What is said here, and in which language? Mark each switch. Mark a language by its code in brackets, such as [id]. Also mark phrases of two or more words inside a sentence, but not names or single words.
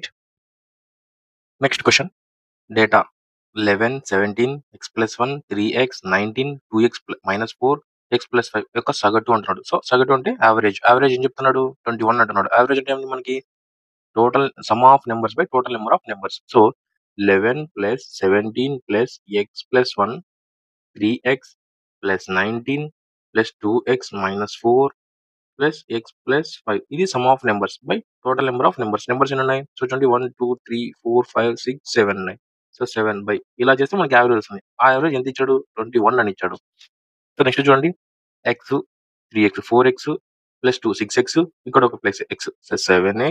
[en] next question. [te] డేటా 11 17 [en] x plus 1 [te] 3x 19 [en] 2x minus 4 x plus 5 [te] యొక్క సగటు అంటున్నాడు. సో సగటు అంటే యావరేజ్. యావరేజ్ ఏం చెప్తున్నాడు 21 అంటున్నాడు. [en] యావరేజ్ [te] అంటే ఏమిటి మనకి [en] total sum of numbers by total number of numbers. సో 11 plus 17 plus x plus 1 3x plus 19 plus 2x minus 4 plus x plus 5 ఇది sum of numbers by total number of numbers. నెంబర్స్ [te] ఎన్ని ఉన్నాయి? సో చూడండి 1 2 3 4 5 6 7 ఉన్నాయి. సో 7 బై ఇలా చేస్తే మనకి యావరేజ్ వస్తుంది. ఆ యావరేజ్ ఎంత ఇచ్చాడు 21 అని ఇచ్చాడు. [en] so next [te] చూడండి x 3x 4x ప్లస్ 2 6x ఇక్కడ ఒక ప్లస్ x 7x.